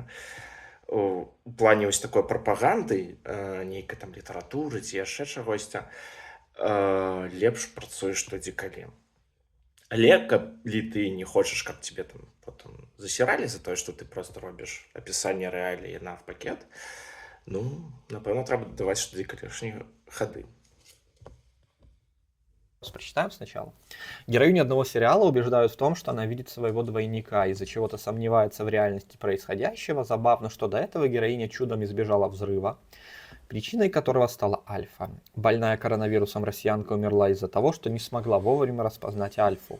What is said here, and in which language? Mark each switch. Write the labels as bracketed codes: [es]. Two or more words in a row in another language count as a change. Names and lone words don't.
[be] У плане вось такой прапаганды, нейкай там літаратуры ці яшчэ чагосьці, лепш працуеш што ці калі. Але калі ты не хочаш, каб цябе там потым засіралі за тое, што ты проста робіш апісанне рэаліі на пакет, ну, напэўна, трэба дадаваць што ці калішнія хады. [ru] Прочитаем сначала. Героини одного сериала убеждают в том, что она видит своего двойника, из-за чего-то сомневается в реальности происходящего. Забавно, что до этого героиня чудом избежала взрыва, причиной которого стала Альфа. Больная коронавирусом россиянка умерла из-за того, что не смогла вовремя распознать Альфу.